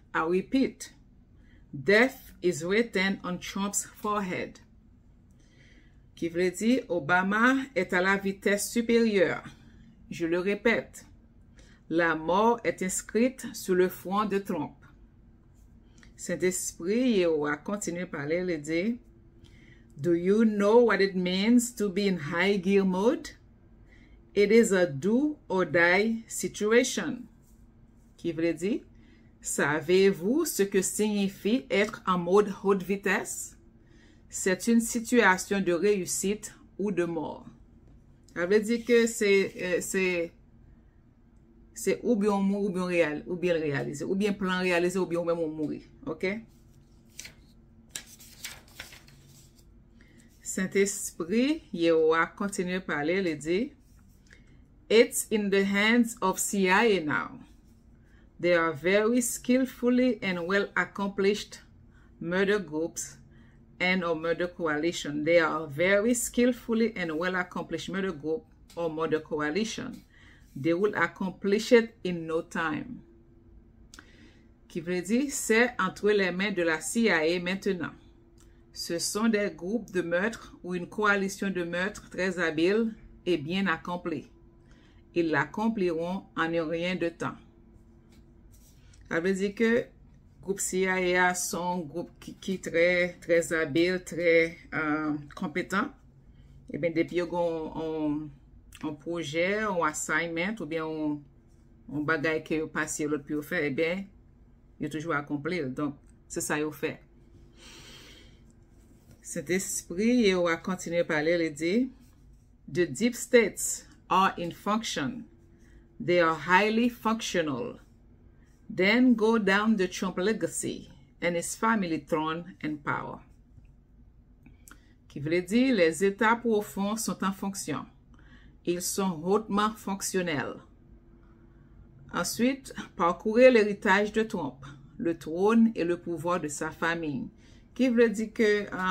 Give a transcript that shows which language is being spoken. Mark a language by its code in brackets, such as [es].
[en] I repeat, death is written on Trump's forehead. [fr] Qui veut dire, Obama est à la vitesse supérieure. Je le répète, la mort est inscrite sur le front de Trump. Cet esprit a continué à parler et dit, [en] do you know what it means to be in high gear mode? It is a do or die situation. [fr] Qui veut dire, savez-vous ce que signifie être en mode haute vitesse? C'est une situation de réussite ou de mort. Ça veut dire que c'est ou bien on mourt ou bien réaliser, ou bien plan réalisé ou bien même on mourir. OK? Saint-Esprit, il a continué à parler, il dit, [en] it's in the hands of CIA now. They are very skillfully and well accomplished murder groups and or murder coalition. They are very skillfully and well accomplished murder group or murder coalition. They will accomplish it in no time. [fr] Qui veut dire, c'est entre les mains de la CIA maintenant. Ce sont des groupes de meurtres ou une coalition de meurtres très habiles et bien accomplis. Ils l'accompliront en rien de temps. Ça veut dire que groupe CIA sont groupe qui très habile, très compétent. Et bien depuis un projet, un assignment ou bien un bagage que vous passez l'autre puis vous fait, eh bien, il est toujours accompli. Donc, c'est ça qu'il fait. Cet esprit, il a continué à parler, il dit, [en] the deep states are in function. They are highly functional. Then go down the Trump legacy and his family throne and power. [fr] Qui veut dire, les états profonds sont en fonction. Ils sont hautement fonctionnels. Ensuite, parcourez l'héritage de Trump, le trône et le pouvoir de sa famille. Qui veut dire que